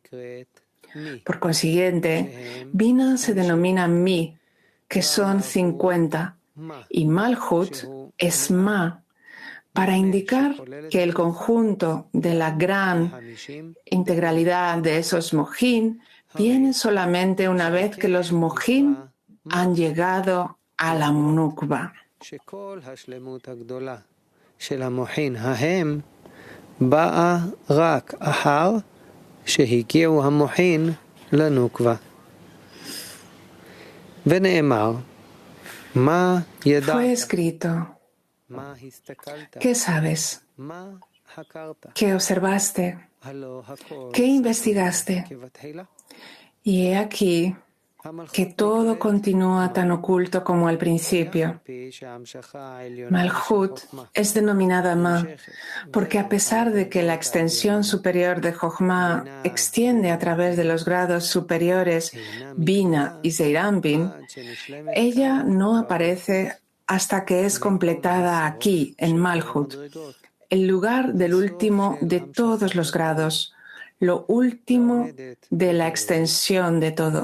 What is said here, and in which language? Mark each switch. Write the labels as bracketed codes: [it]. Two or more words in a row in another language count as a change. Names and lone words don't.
[es] Por consiguiente, Binah se denomina Mi, que son 50, y Malhut es Ma, para indicar que el conjunto de la gran integralidad de esos Mohin viene solamente una vez que los Mohin han llegado a la Nukva. [he] שהגיעו המוחין לנוקבה. ונאמר, מה ידעת? [es] Fue escrito, [he] מה הסתכלת? [es] ¿qué sabes? [he] מה חקרת? [es] ¿Qué observaste? [he] הלא הכל [es] ¿Qué investigaste? [he] כבתחילה. [es] Y he aquí que todo continúa tan oculto como al principio. Malhut es denominada Ma, porque a pesar de que la extensión superior de Jochma extiende a través de los grados superiores Bina y Zeirampin, ella no aparece hasta que es completada aquí, en Malhut, el lugar del último de todos los grados, lo último de la extensión de todo.